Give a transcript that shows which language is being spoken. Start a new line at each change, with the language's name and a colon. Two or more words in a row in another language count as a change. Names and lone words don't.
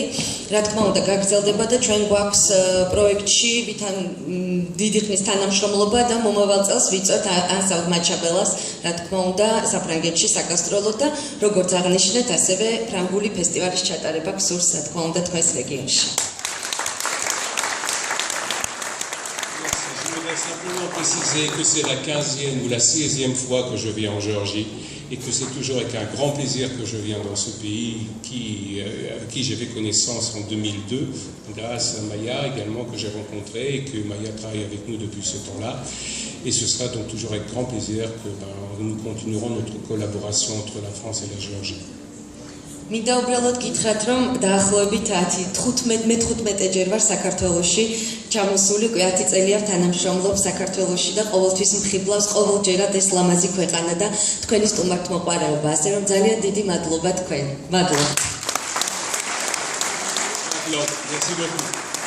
Georgian: რა თქმა უნდა, გაგრძელდება და ჩვენ გვაქვს პროექტში დიდი ხნის თანამშრომლობა და მომავალ წელს ვიწვევთ ანსამბლ მაჩაბელას, რა თქმა უნდა, საფრანგეთში საკასტროლო და როგორც აღნიშნეთ, ასევე ფრანგული ფესტივალის ჩატარება გსურს, რა თქმა უნდა, თქვენს რეგიონში.
French: Simplement préciser que c'est la 15e ou la 16e fois que je viens en Géorgie et que c'est toujours avec un grand plaisir que je viens dans ce pays avec qui j'ai fait connaissance en 2002 grâce à Maya également que j'ai rencontré et que Maya travaille avec nous depuis ce temps-là et ce sera donc toujours avec grand plaisir que nous continuerons notre collaboration entre la France et la Géorgie.
Georgian: მინდა უბრალოდ გითხრათ, რომ დაახლოებით 15 ჯერ ვარ საქართველოში ჩამოსული, 10 წელია თანამშრომლობ საქართველოში და ყოველთვის მხიბლავს ყოველჯერად ეს ლამაზი ქვეყანა და თქვენი სტუმართმოყვარეობა, ასე რომ ძალიან დიდი მადლობა თქვენ. მადლობა.
French: Merci beaucoup.